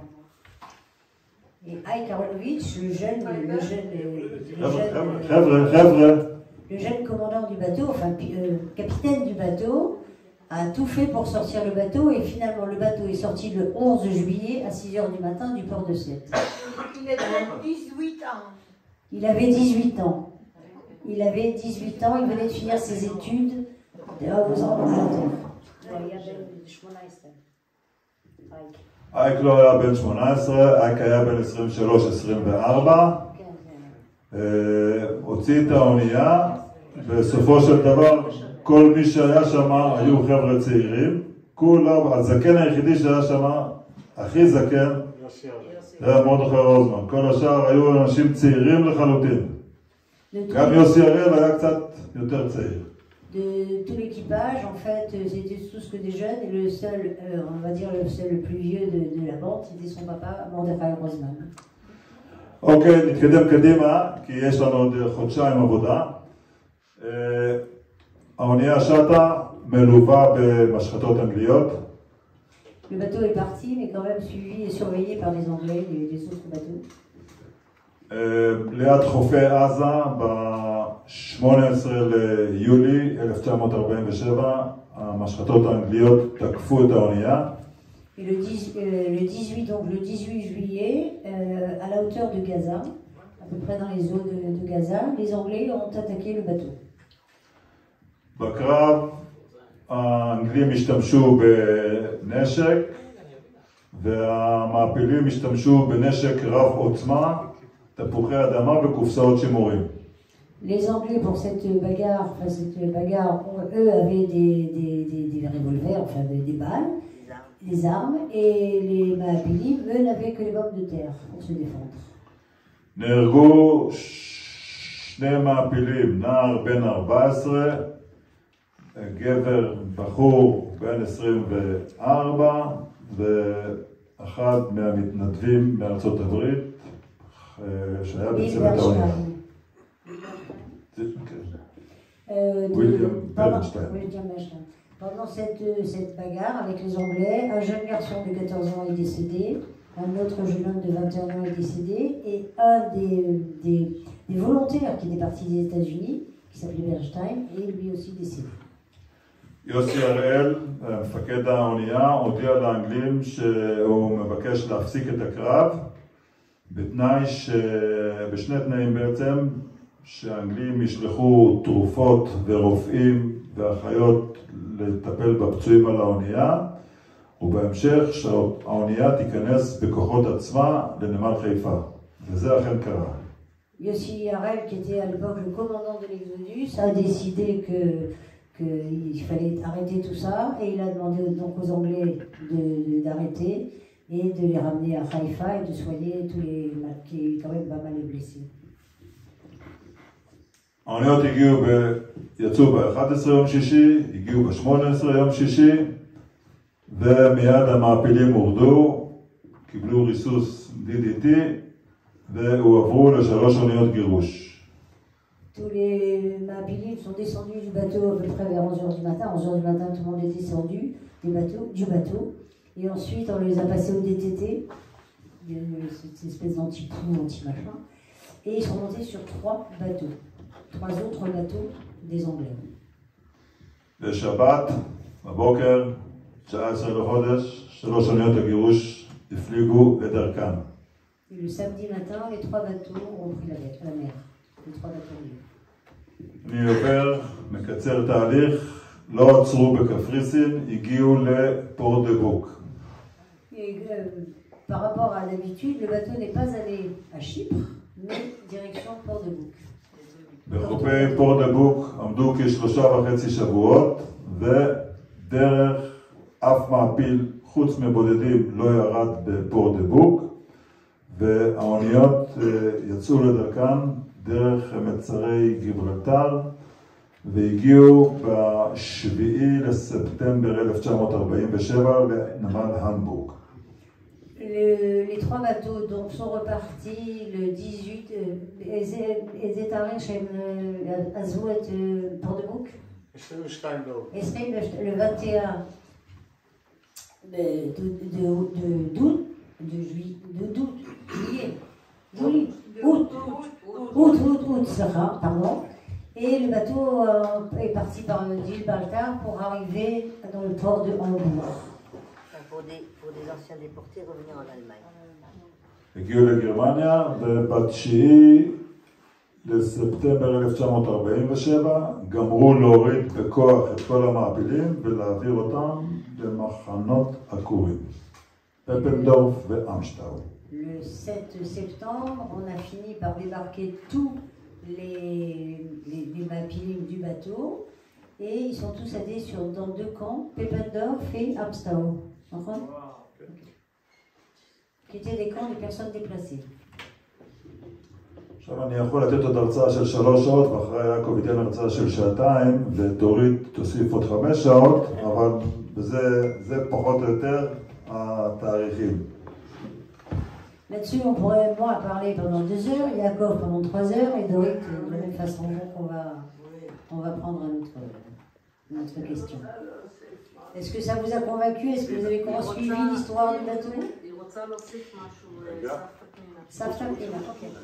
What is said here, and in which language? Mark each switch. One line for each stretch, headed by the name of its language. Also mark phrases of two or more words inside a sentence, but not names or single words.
French: Et Ike Aronovitch, le jeune commandant du bateau, enfin capitaine du bateau, a tout fait pour sortir le bateau et finalement le bateau est sorti le 11 juillet à 6h du matin du port de Sète. Il avait 18 ans. Il avait 18 ans. Il avait 18 ans, il venait de finir ses études aux Angleterre.
Hebrew: אייק לא היה בן 18, אייק היה בן 23-24, הוציא את האונייה, בסופו של דבר כל מי שהיה שם היו חבר'ה צעירים, כולם, הזקן היחידי שהיה שם, הכי זקן, היה מרדכי רוזמן, כל השאר היו אנשים צעירים לחלוטין, גם יוסי הראל היה קצת יותר צעיר.
French: De tout l'équipage, en fait, c'était tous que des jeunes, et le seul, on va dire le plus vieux de la bande, c'était son papa, Mordechai Rosman.
Hebrew: אוקיי, נתקדם קדימה, כי יש לנו עוד חודשיים עבודה. האונייה שטה מלווה במשחטות אנגליות.
French: Le bateau est parti, mais quand même suivi et surveillé par les Anglais et les autres bateaux.
Hebrew: ליד חופי עזה, ב-18 ליולי 1947, המשחטות האנגליות תקפו את האונייה.
French: Et le 18 juillet, à la hauteur de Gaza, à peu près dans les eaux de Gaza, les Anglais ont attaqué le bateau.
Hebrew: בקרב, האנגלים השתמשו בנשק, והמעפילים השתמשו בנשק רב עוצמה, תפוחי אדמה וקופסאות שימורים.
French: Les Anglais, pour cette bagarre, eux avaient des revolvers, enfin des balles, des armes, et les Mahapilim, eux, n'avaient que les bombes de terre pour se défendre.
Hebrew: נהרגו שני מעפילים, נער בן 14, גבר בחור בן 24, ואחד מהמתנדבים מארצות הברית, שהיה בצוות האונייה. William Bernstein.
French: Pendant cette bagarre avec les Anglais, un jeune garçon de 14 ans est décédé, un autre jeune homme de 21 ans est décédé, et un des volontaires qui était parti des États-Unis, qui s'appelait Bernstein, est lui aussi décédé.
Hebrew: יוסי הראל, מפקד האונייה, הודיע לאנגלים שהוא מבקש להפסיק את הקרב, בשני תנאים בעצם, שהאנגלים ישלחו תרופות ורופאים ואחיות לטפל בפצועים על האונייה, ובהמשך שהאונייה תיכנס בכוחות עצמה לנמל חיפה. וזה אכן קרה.
French: Yossi Harel, qui était à l'époque le commandant de l'Exodus, a décidé qu'il fallait arrêter tout ça, et il a demandé donc aux Anglais d'arrêter et de les ramener à Haïfa et de soigner tous les qui quand même pas mal blessés.
Hebrew: האוניות יצאו ב-11 יום שישי, הגיעו ב-18 יום שישי, ומיד המעפילים הורדו, קיבלו ריסוס DDT, והועברו ל3 אוניות גירוש.
French: Tous les Mahapilim sont descendus du bateau à peu près vers 11h du matin. 11h du matin, tout le monde est descendu du bateau. Et ensuite, on les a passés au DTT, cette espèce d'anti-poux, anti-machin. Et ils sont montés sur 3 bateaux. 3 autres bateaux des Anglais.
Hebrew: בשבת, בבוקר, 19 לחודש, 3 אוניות הגירוש הפליגו לדרכם.
French: Et le samedi matin, les 3 bateaux ont pris la mer. Les 3 bateaux libres.
Hebrew: אני עובר, מקצר תהליך, לא עצרו בקפריסין, הגיעו לפורט דה בוק.
French: Par rapport à l'habitude, le bateau n'est pas allé à Chypre, mais direction Port-de-Bouc.
Hebrew: בחופי פורט דה בוק עמדו כ3.5 שבועות, דרך אף מעפיל חוץ מבודדים לא ירד בפור דה בוק, והאוניות יצאו לדרכן דרך מצרי גיברלטר והגיעו ב-7 לספטמבר 1947 לנמל המבורג.
French: Les trois bateaux donc, sont repartis le 18, ils étaient arrivés à Zouet, Port de Bouc.
Hebrew: 22 באוגוסט.
French: Le 21 août, pardon. Et le bateau est parti par Gibraltar pour arriver dans le port de Hambourg. Pour des anciens déportés revenir en Allemagne.
Hebrew: הגיעו לגרמניה, וב-9 לספטמבר 1947 גמרו להוריד בכוח את כל המעפילים ולהעביר אותם למחנות עקורים, פפנדורף ואמשטאו.
French: Le 7 septembre, on a fini par débarquer tous les mappings du bateau et ils sont tous allés dans deux camps, Pependorf et Amsterdam, qui étaient des camps de personnes déplacées.
Hebrew: עכשיו אני יכול לתת עוד הרצאה של 3 שעות ואחרי יעקב ייתן הרצאה של 2 שעות ותוריד תוסיף עוד 5 שעות, אבל זה פחות או יותר התאריכים.
French: Là-dessus, on pourrait moi parler pendant 2 heures, Yaakov pendant 3 heures et Dorit de la même façon. Donc on va prendre notre question. Est-ce que ça vous a convaincu? Est-ce que vous avez suivi l'histoire du bateau? Savta Pina, ok.